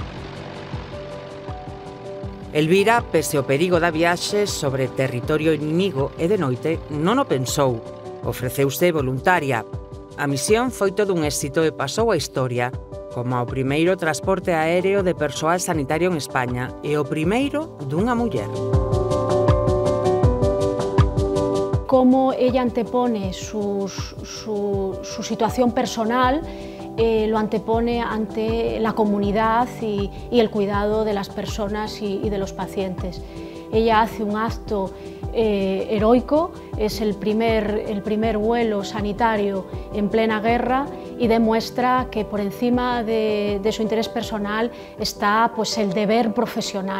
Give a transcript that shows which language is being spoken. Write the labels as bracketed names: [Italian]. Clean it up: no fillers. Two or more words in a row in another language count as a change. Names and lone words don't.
[Galician] Elvira, pese ao perigo da viaxe sobre territorio inimigo e de noite, non o pensou. Ofreceuse voluntaria. A misión foi todo un éxito e pasou a historia como o primeiro transporte aéreo de persoal sanitario en España e o primeiro dunha muller. [Spanish] Cómo ella antepone su situación personal, lo antepone ante la comunidad y el cuidado de las personas y de los pacientes. Ella hace un acto heroico, es el primer vuelo sanitario en plena guerra y demuestra que por encima de su interés personal está pues, el deber profesional.